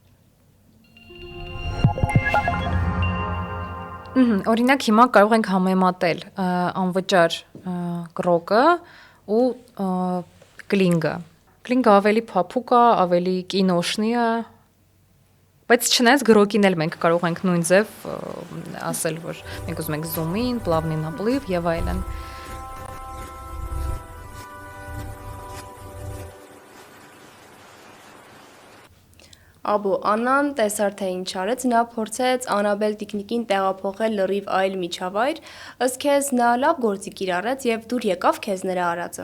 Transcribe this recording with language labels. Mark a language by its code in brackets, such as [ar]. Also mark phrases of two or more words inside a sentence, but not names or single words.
[hy] Օրինակ հիմա կարող ենք համեմատել անվճար գրոկը ու կլինգը։ Կլինգը ավելի փափուկ է, ավելի կինոշնի է, բայց չնայած գրոկին էլ մենք կարող ենք նույն ձև ասել, որ մենք ուզում ենք [en] zoom in, [ru] плавный наплыв [hy] եւ այլն։ Աբո Աննան տեսար թե ինչ արեց, նա փորձեց Անաբել Տիկնիկին տեղափոխել լրիվ այլ միջավայր, ըստ քեզ նա լավ գործիք իրարեց եւ դուր եկավ քեզ նրա արածը։